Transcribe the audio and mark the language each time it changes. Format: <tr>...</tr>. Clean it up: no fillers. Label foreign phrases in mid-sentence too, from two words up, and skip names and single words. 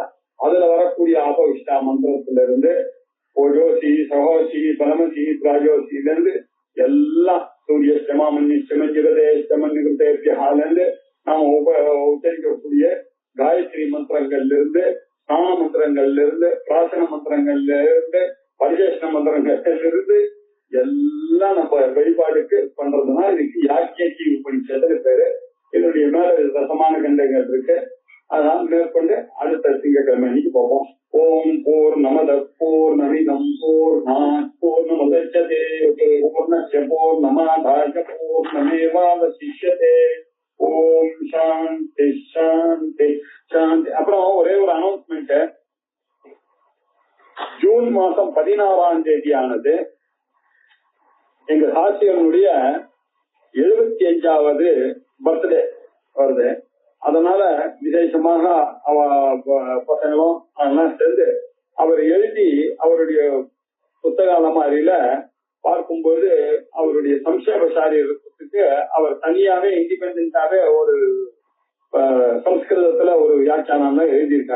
<ta>அதுல வரக்கூடிய ஆபவிஷ்டா மந்திரத்துல இருந்து</ta> <sa>ओजोऽसि, सहोऽसि, बलमसि,</sa> <ta>திராஜோசில இருந்து எல்லாம் சூரிய ஸ்டமன்னிருதேஷ்டமன்னிருதேபியால இருந்து நாம உச்சரிக்கக்கூடிய காயத்ரி மந்திரங்கள்ல இருந்து, ஸ்நான மந்திரங்கள்ல இருந்து, பிரார்த்தன மந்திரங்கள்ல இருந்து, பரிசேஷன மந்திரங்கள்ல இருந்து எல்லாம் நம்ம வழிபாடுக்கு பண்றதுனா இதுக்கு யாக்கியக்கி உபனிஷத்து பேரு. இதனுடைய மேல ரசமான கண்டங்கள் இருக்கு. அதனால மேற்கொண்டு அடுத்த திங்கட்கிழமை அன்னைக்கு பார்ப்போம்.</ta> <sa>ओम् पूर्णमद पूर्णमिदम् पूर्णात् पूर्णमुदच्यते पूर्णस्य पूर्णमादाय पूर्णमेवावशिष्यते. ओम् शान्ति शान्ति शान्ति.</sa> <ta>அப்புறம் ஒரே ஒரு அனௌன்ஸ்மெண்ட். ஜூன் மாசம் 16ஆம் தேதியானது எங்க சாட்சிகளுடைய 75வது பர்த்டே வருது. அதனால விசேஷமாக பசங்களும் அதெல்லாம் சேர்ந்து அவர் எழுதி அவருடைய புத்தக அலமாரியில பார்க்கும்போது அவருடைய சம்சேபசாரியத்துக்கு அவர் தனியாவே இண்டிபெண்டாவே ஒரு சம்ஸ்கிருதத்துல ஒரு வியாக்கியானம் எழுதியிருக்கார்.</ta>